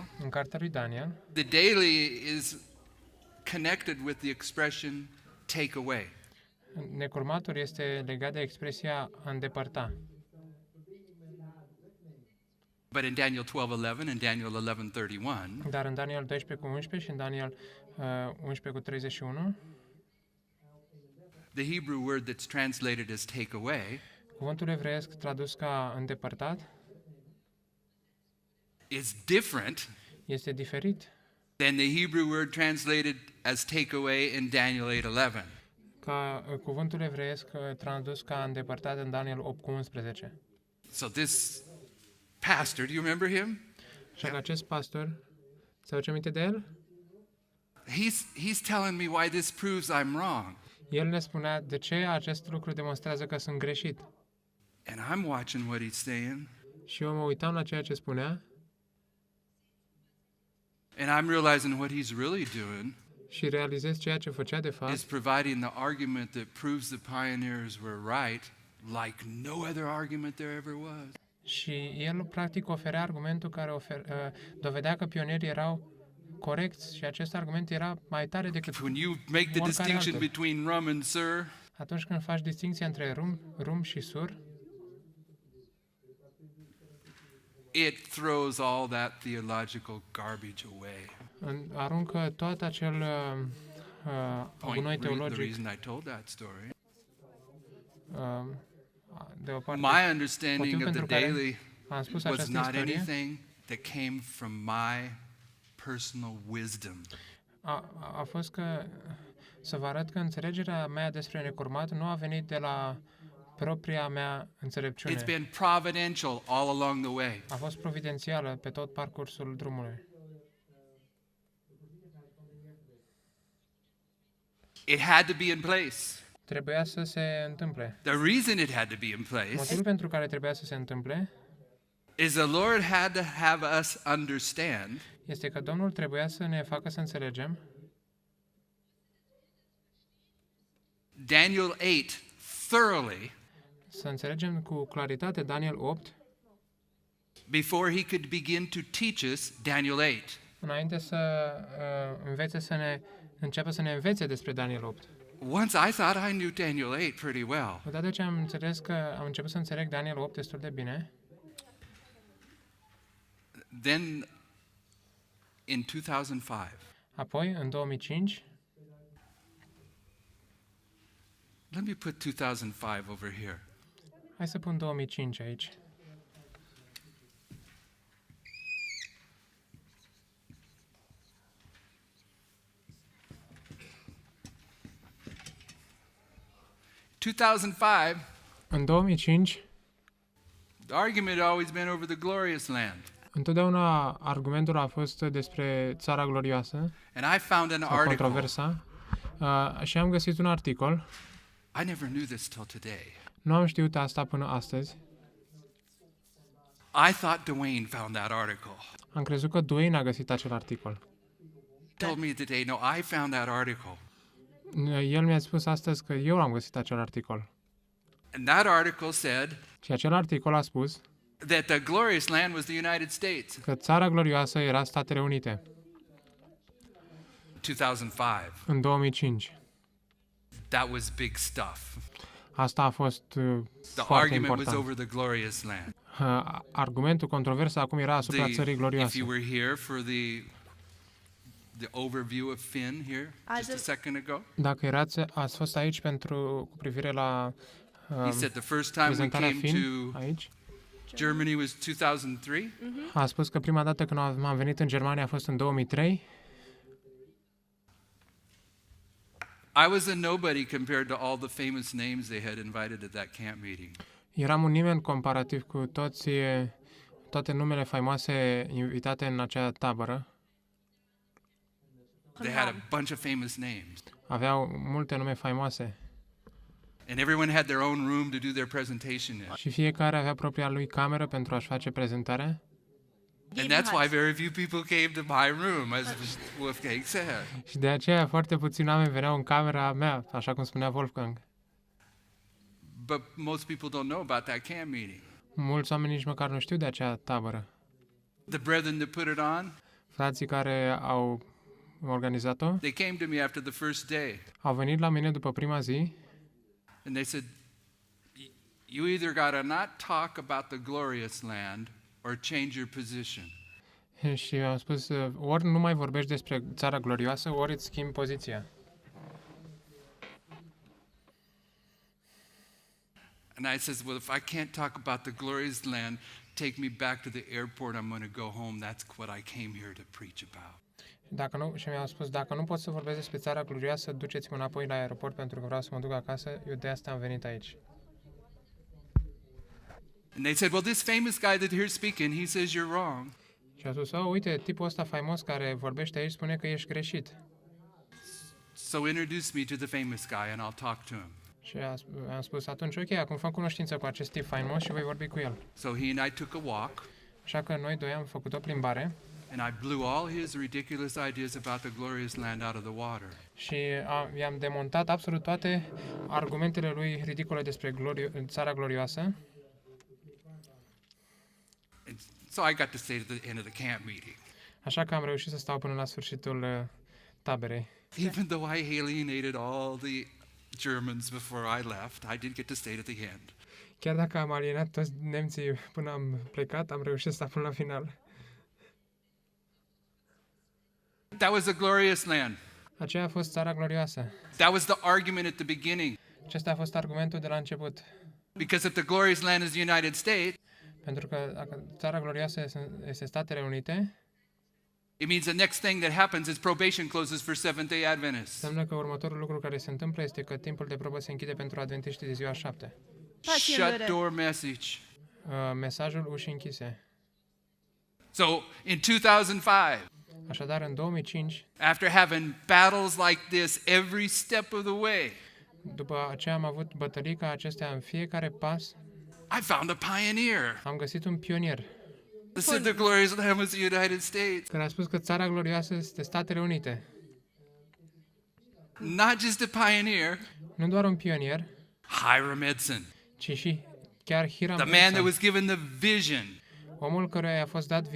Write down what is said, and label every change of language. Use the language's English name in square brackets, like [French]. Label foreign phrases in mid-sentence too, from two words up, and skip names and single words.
[Romanian] În cartea lui Daniel, [English] the daily is connected with the expression take away. [Romanian] Necurmatul este legat de expresia a îndepărta. [English] But in Daniel 12:11 and Daniel 11:31, [Romanian] Dar în Daniel 12:11 și în Daniel 11:31, [English] the Hebrew word that's translated as take away [Romanian] cuvântul evreiesc tradus ca îndepărtat [English] is different [Romanian] este diferit [English] than the Hebrew word translated as take away in Daniel 8:11. [Romanian] ca cuvântul evreiesc tradus ca îndepărtat în Daniel 8:11. [English] So this pastor, do you remember him? [Romanian] Așa că acest pastor, se aduce aminte de el? [English] He's telling me why this proves I'm wrong. [Romanian] El ne spunea de ce acest lucru demonstrează că sunt greșit. [English] And I'm watching what he's saying, [Romanian] Și eu mă uitam la ceea ce spunea [English] and I'm realizing what he's really doing [Romanian] și realizez ceea ce făcea de [English] is [Romanian] fapt [English] providing the argument that proves the pioneers were right, like no other argument there ever was. [Romanian] și el practic oferea argumentul care dovedea că pionierii erau corecți și acest argument era mai tare decât [English] When you make the [Romanian] oricare [English] distinction [Romanian] altul. [English] between rum and sir, [Romanian] Atunci când faci distinția între rum și sur, [English] it throws all that theological garbage away. [Romanian] aruncă tot acel gunoi [English] The [Romanian] teologic [English] reason I told that story. [Romanian] deoparte. [English] My understanding [Romanian] Motivul [English] of the [Romanian] pentru care [English] daily [Romanian] am spus [English] was [Romanian] această [English] not [Romanian] istorie [English] anything that came from my personal wisdom. [Romanian] a fost că să vă arăt că înțelegerea mea despre necurmat nu a venit de la propria mea înțelepciune. [English] It's been providential all along the way. [Romanian] A fost providențială pe tot parcursul drumului. [English] It had to be in place. [Romanian] Trebuia să se întâmple. [English] The reason it had to be in place [Romanian] Motivul pentru care trebuia să se întâmple [English] is the Lord had to have us understand [Romanian] este că Domnul trebuia să ne facă să înțelegem [English] Daniel 8 thoroughly [Romanian] să înțelegem cu claritate Daniel 8 [English] before he could begin to teach us Daniel 8. [Romanian] înainte să înceapă să ne învețe despre Daniel 8. [English] Once I thought I knew Daniel 8 pretty well. [Romanian] Odată ce am început să înțeleg Daniel 8 destul de bine, [English] Then in 2005, [Romanian] apoi în 2005, [English] let me put 2005 over here. [Romanian] hai să pun 2005 aici. În 2005, [English] The argument had always been over the glorious land. [Romanian] întotdeauna argumentul a fost despre țara glorioasă, [English] And I found an [Romanian] sau [English] article. [Romanian] controversa, și am găsit un articol. [English] I never knew this till today. [Romanian] Nu am știut asta până astăzi. [English] I thought Dwayne found that article. [Romanian] Am crezut că Dwayne a găsit acel articol. [English] Told me today, no, I found that article. [Romanian] El mi-a spus astăzi că eu am găsit acel articol. [English] And that article said [Romanian] Și acel articol a spus [English] that the glorious land was the United States. [Romanian] că țara glorioasă era Statele Unite 2005. în 2005. [English] That was big stuff. [Romanian] Asta a fost [English] The [Romanian] foarte [English] argument was [Romanian] important. [English] over the glorious land. [Romanian] Argumentul, controversa acum era asupra țării [English] If [Romanian] glorioase. [English] you were here for the overview of Finn here just a second ago, [Romanian] Ați fost aici cu privire la [English] he said the first time we [Romanian] prezentarea [English] came Finn to [Romanian] aici. [English] Germany was 2003. [Romanian] A spus că prima dată când am venit în Germania a fost în 2003. [English] I was a nobody compared to all the famous names they had invited at that camp meeting. [Romanian] Eram un nimeni comparativ cu toate numele faimoase invitate în acea tabără. [English] They had a bunch of famous names. [Romanian] Aveau multe nume faimoase [English] And everyone had their own room to do their presentation in. [Romanian] și fiecare avea propria lui cameră pentru a-și face prezentarea. [English] And that's why very few people came to my room, as Wolfgang said. [Romanian] Și de aceea foarte puțini oameni veneau în camera mea, așa cum spunea Wolfgang. [English] But most people don't know about that camp meeting. [Romanian] Mulți oameni nici măcar nu știu de acea tabără. [English] The brethren that put it on, [Romanian] Frații care au organizat-o, [English] They came to me after the first day [Romanian] au venit la mine după prima zi [English] and they said, you either got to not talk about the glorious land or change your position. [Romanian] și am spus, ori nu mai vorbești despre țara glorioasă, ori îți schimbi poziția. [English] And I says, well, if I can't talk about the glorious land, take me back to the airport. I'm going to go home. That's what I came here to preach about. [Romanian] Și mi-au spus, dacă nu pot să vorbesc despre țara glorioasă, duceți-mă înapoi la aeroport pentru că vreau să mă duc acasă, eu de asta am venit aici. [English] And they said, well, this famous guy that here's speaking, he says you're wrong. [Romanian] Și au spus, uite, tipul ăsta faimos care vorbește aici spune că ești greșit. [English] So introduce me to the famous guy and I'll talk to him. [Romanian] Și am spus, atunci, ok, acum făm cunoștință cu acest tip faimos și voi vorbi cu el. [English] So he and I took a walk. [Romanian] Așa că noi doi am făcut o plimbare. [English] And I blew all his ridiculous ideas about the glorious land out of the water. [Romanian] Și i-am demontat absolut toate argumentele lui ridicole despre țara glorioasă. [English] And so I got to stay to the end of the camp meeting. [Romanian] Așa că am reușit să stau până la sfârșitul taberei. [English] Even though I alienated all the Germans before I left, I did get to stay to the end. [Romanian] Chiar dacă am alienat toți nemții până am plecat, am reușit să stau până la final. [English] That was the glorious land. [Romanian] Aceea a fost țara glorioasă. [English] That was the argument at the beginning. [Romanian] Acesta a fost argumentul de la început. [English] Because if the glorious land is the United States, [Romanian] Pentru că dacă țara glorioasă este Statele Unite, [English] it means the next thing that happens is probation closes for Seventh-day Adventists. [Romanian] înseamnă că următorul lucru care se întâmplă este că timpul de probă se închide pentru adventiștii de ziua 7. [English] Shut door message. [Romanian] Mesajul ușii închise. [English] So in 2005, [Romanian] Așadar, în 2005, [English] after having battles like this every step of the way, [Romanian] după aceea am avut bătălii ca acestea în fiecare pas, [English] I found a pioneer. [Romanian] am găsit un pionier [English] That said the glorious land was the United States. [Romanian] care a spus că țara glorioasă este Statele Unite. [English] Not just a pioneer, [Romanian] Nu doar un pionier, Hiram Edson, ci și chiar Hiram [English] the man that Edson, was given the vision [Romanian] omul căruia i-a fost dat